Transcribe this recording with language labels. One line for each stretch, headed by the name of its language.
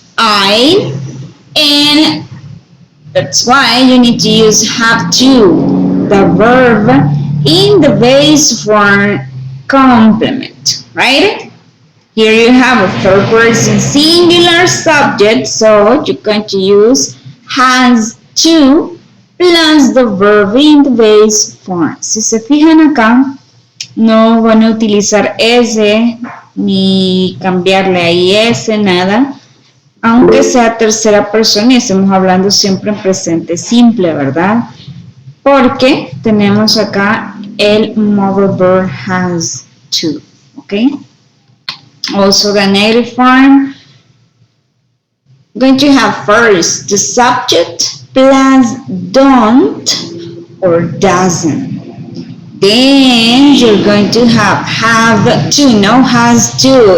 English: I, and that's why you need to use have to, the verb in the base form complement, right? Here you have a third person singular subject, so you're going to use has to plus the verb in the base form.
Spanish: Si se fijan acá, no van a utilizar ese ni cambiarle ahí ese, nada. Aunque sea tercera persona y estemos hablando siempre en presente simple, ¿verdad? Porque tenemos acá el modal verb has to, ¿ok?
English: Also the negative form, going to have first the subject plus don't or doesn't. Then you're going to have to, no has to.